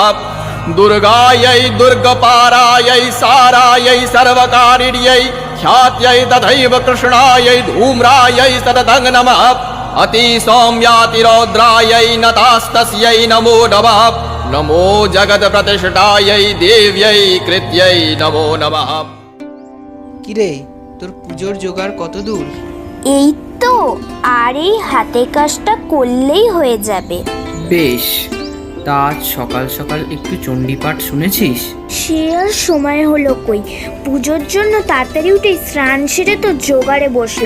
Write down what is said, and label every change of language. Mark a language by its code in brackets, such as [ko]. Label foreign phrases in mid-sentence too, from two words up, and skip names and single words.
[sa] दुर्गायै दुर्गपारायै सारायै सर्वकारिण्यै ख्यात्यै तथैव कृष्णायै धूम्रायै सततं नमः। अतिसौम्यातिरौद्रायै नतास्तस्यै नमो नमः। नमो जगत्प्रतिष्ठायै देव्यै कृत्यै नमो नमः। [bn] কিরে তোর পুজোর জোগাড় কত দূর? এই তো, আর এই হাতে কাজটা করলেই হয়ে যাবে। বেশ, তা আজ সকাল সকাল একটু চণ্ডীপাঠ শুনেছিস? সে আর সময় হলো কই, পুজোর জন্য তাড়াতাড়ি উঠে স্নান সেরে তো জোগাড়ে বসলাম।